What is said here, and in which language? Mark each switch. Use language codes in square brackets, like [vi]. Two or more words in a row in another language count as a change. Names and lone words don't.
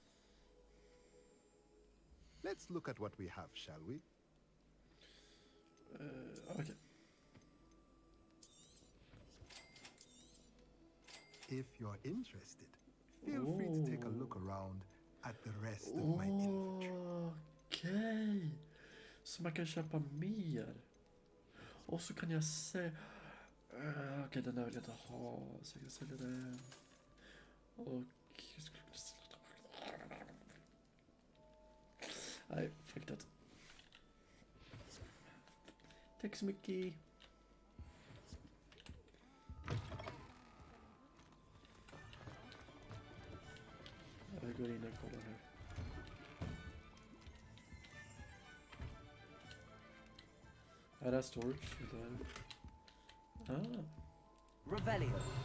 [en] Let's look at what we have, shall we? Okay. If you're interested, feel free to take a look around at the rest of my inventory. [sv] Okej. Så man kan köpa mer. Och så kan jag se... Okej, den där vill jag inte ha. Så jag kan sälja den. Och... Nej, fuck det. Tack så mycket. Jag går in och kollar här. Är det storage? Ah. Revelio.